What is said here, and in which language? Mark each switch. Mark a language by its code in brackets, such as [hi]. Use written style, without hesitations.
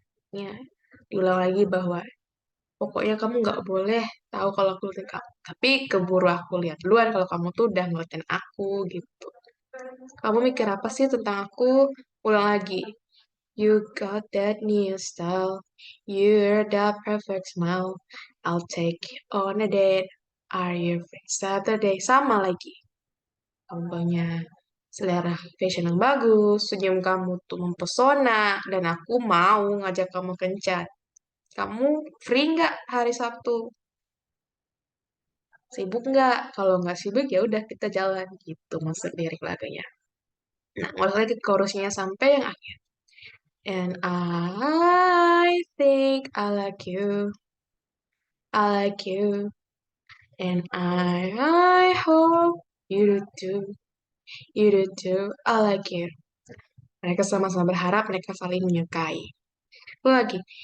[id] Ya, diulang lagi bahwa pokoknya kamu nggak boleh tahu kalau aku liatin kamu. Tapi keburu aku lihat duluan kalau kamu tuh udah ngeliatin aku gitu. Kamu mikir apa sih tentang aku? Ulang lagi. [en] You got that new style. You're the perfect smile. I'll take you on a date. Are you free Saturday? [id] Sama lagi. Kamu punya selera fashion yang bagus, senyum kamu tuh mempesona, dan aku mau ngajak kamu kencan. Kamu free nggak hari Sabtu? Sibuk nggak? Kalau nggak sibuk ya udah kita jalan gitu maksud lirik lagunya. Nah, mulai lagi ke chorusnya sampai yang akhir. [en] And I think I like you, I like you, and I hope you do too, you do too, I like you. [id] Mereka sama-sama berharap mereka saling menyukai. Lagi.